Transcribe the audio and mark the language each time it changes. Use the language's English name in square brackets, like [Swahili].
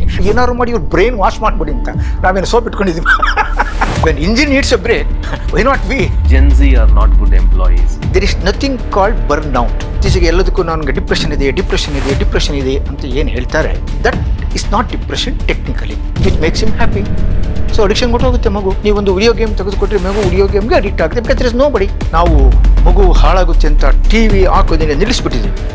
[Kannada] ಏನಾದ್ರು ಮಾಡಿ ಇವ್ರ ಬ್ರೈನ್ ವಾಶ್ ಮಾಡ್ಬಿಡಿ ಅಂತ ನಾವೇನು ಸೋಪ್ ಇಟ್ಕೊಂಡಿದ್ದೀವಿ. [English] When engine needs a break, why not we? Gen Z are not good employees. There is nothing called burnout. [Kannada] ಇತ್ತೀಚೆಗೆ ಎಲ್ಲದಕ್ಕೂ ನನಗೆ ಡಿಪ್ರೆಷನ್ ಇದೆ ಅಂತ ಏನು ಹೇಳ್ತಾರೆ, [English] That is not depression technically. It makes him happy. [Kannada] So addiction ಕೊಟ್ಟೋಗುತ್ತೆ ಮಗು. ನೀವೊಂದು video game ತೆಗೆದುಕೊಟ್ರೆ ಮಗು ವಿಡಿಯೋ ಗೇಮ್ಗೆ ಅಡಿಕ್ಟ್ ಆಗುತ್ತೆ. [English] Because there is nobody. [Kannada] ನಾವು ಮಗು ಹಾಳಾಗುತ್ತೆ ಅಂತ ಟಿವಿ ಹಾಕೋದನ್ನ ನಿಲ್ಲಿಸ್ಬಿಟ್ಟಿದ್ದೀವಿ.